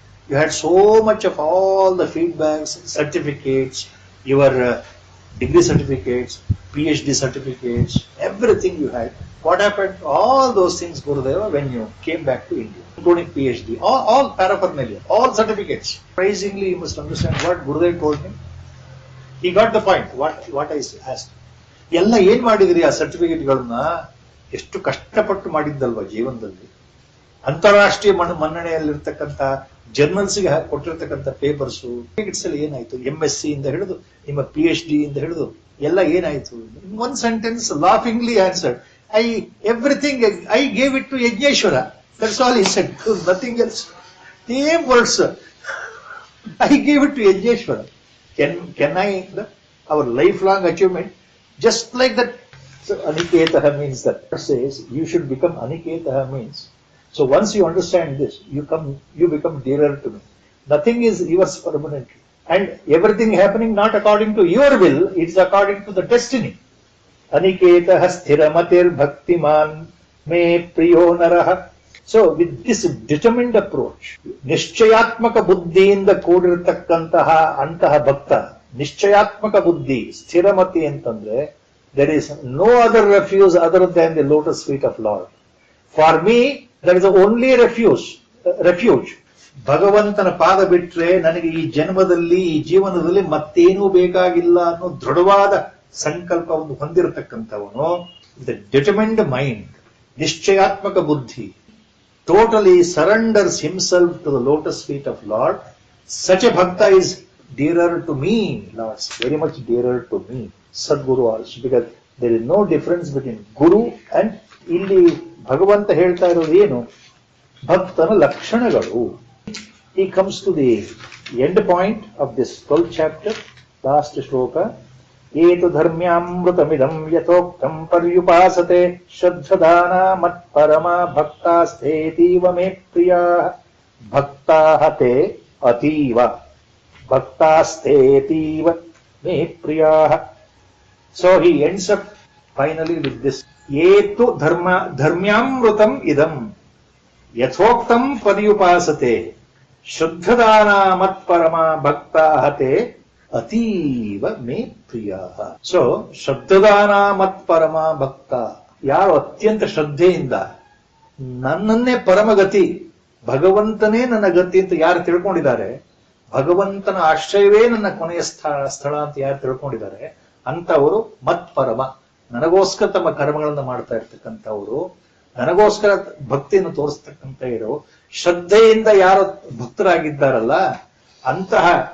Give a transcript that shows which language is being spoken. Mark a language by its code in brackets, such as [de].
[en] You had so much of all the feedbacks, certificates, your degree certificates, PhD certificates, everything you had. What happened to all those things, Gurudeva, when you came back to India, including PhD, all paraphernalia, all certificates? Surprisingly, you must understand what Gurudev told me. He got the point, what I asked. [kn] ಎಲ್ಲ ಏನ್ ಮಾಡಿದ್ರಿ ಆ ಸರ್ಟಿಫಿಕೇಟ್ಗಳನ್ನ? ಎಷ್ಟು ಕಷ್ಟಪಟ್ಟು ಮಾಡಿದ್ದಲ್ವಾ ಜೀವನದಲ್ಲಿ. ಅಂತಾರಾಷ್ಟ್ರೀಯ ಮನ್ನಣೆಯಲ್ಲಿರ್ತಕ್ಕಂಥ ಜರ್ನಲ್ಸ್ಗೆ ಕೊಟ್ಟಿರ್ತಕ್ಕಂಥ papers ಅಲ್ಲಿ ಏನಾಯ್ತು? MSc ಇಂದ ಹಿಡಿದು ನಿಮ್ಮ PhD ಇಂದ ಹಿಡಿದು ಎಲ್ಲ ಏನಾಯ್ತು? [en] One sentence laughingly answered, everything I gave it to Yajneshwara. That's all he said. Nothing else. Same words. I gave it to Yajneshwara. Can I, our lifelong achievement, just like that. So Aniketaha means that. Says you should become Aniketaha means. So once you understand this, you become dearer to me. Nothing is yours permanently. And everything happening not according to your will, it's according to the destiny. [sa] Aniketaha sthiramatir bhaktiman me priyo naraha. [en] So with this determined approach, [kn] ನಿಶ್ಚಯಾತ್ಮಕ ಬುದ್ಧಿಯಿಂದ ಕೂಡಿರತಕ್ಕಂತಹ ಅಂತಹ ಭಕ್ತ, ನಿಶ್ಚಯಾತ್ಮಕ ಬುದ್ಧಿ, ಸ್ಥಿರಮತಿ ಅಂತಂದ್ರೆ [en] there is no other refuge other than the lotus feet of Lord. For me, that is the only refuge. [kn] ಭಗವಂತನ ಪಾದ ಬಿಟ್ರೆ ನನಗೆ ಈ ಜನ್ಮದಲ್ಲಿ, ಈ ಜೀವನದಲ್ಲಿ ಮತ್ತೇನೂ ಬೇಕಾಗಿಲ್ಲ ಅನ್ನೋ ದೃಢವಾದ ಸಂಕಲ್ಪವನ್ನು ಹೊಂದಿರತಕ್ಕಂಥವನು, [en] the determined mind, [kn] ನಿಶ್ಚಯಾತ್ಮಕ ಬುದ್ಧಿ, [en] totally surrenders himself to the lotus feet of Lord. Such a bhakta is dearer to me, Lord, very much dearer to me. Sadguru also, because there is no difference between Guru and [kn] ಇಲ್ಲಿ ಭಗವಂತ ಹೇಳ್ತಾ ಇರೋದು ಏನು? ಭಕ್ತನ ಲಕ್ಷಣಗಳು. [en] He comes to the end point of this 12th chapter, last shloka. [sa] ಏತು ಧರ್ಮ್ಯಾಮೃತಮಿದಂ ಯಥೋಕ್ತಂ ಪರ್ಯುಪಾಸತೆ ಶ್ರದ್ಧದಾನ ಮತ್ಪರಮ ಭಕ್ತಾಸ್ಥೇತೀವ May Priya ಭಕ್ತಾಃ ತೇ ಅತೀವ ಭಕ್ತಾಸ್ಥೇತೀವ May Priya. [en] So he ends up finally with this. [sa] ಏತು ಧರ್ಮ್ಯಾಮೃತಂ ಇದಂ ಯಥೋಕ್ತಂ ಪರ್ಯುಪಾಸತೆ ಶ್ರದ್ಧದಾನ ಮತ್ಪರಮ ಭಕ್ತಾಃ ತೇ ಅತೀವ ಮೇ ಪ್ರಿಯ. [kn] ಸೊ ಶ್ರದ್ಧದಾನ ಮತ್ ಪರಮ ಭಕ್ತ, ಯಾರು ಅತ್ಯಂತ ಶ್ರದ್ಧೆಯಿಂದ ನನ್ನನ್ನೇ ಪರಮಗತಿ, ಭಗವಂತನೇ ನನ್ನ ಗತಿ ಅಂತ ಯಾರು ತಿಳ್ಕೊಂಡಿದ್ದಾರೆ, ಭಗವಂತನ ಆಶ್ರಯವೇ ನನ್ನ ಕೊನೆಯ ಸ್ಥಳ ಅಂತ ಯಾರು ತಿಳ್ಕೊಂಡಿದ್ದಾರೆ, ಅಂತವರು ಮತ್ ಪರಮ, ನನಗೋಸ್ಕರ ತಮ್ಮ ಕರ್ಮಗಳನ್ನು ಮಾಡ್ತಾ ಇರ್ತಕ್ಕಂಥವ್ರು, ನನಗೋಸ್ಕರ ಭಕ್ತಿಯನ್ನು ತೋರಿಸ್ತಕ್ಕಂಥ ಇರೋ ಶ್ರದ್ಧೆಯಿಂದ ಯಾರು ಭಕ್ತರಾಗಿದ್ದಾರಲ್ಲ, ಅಂತಹ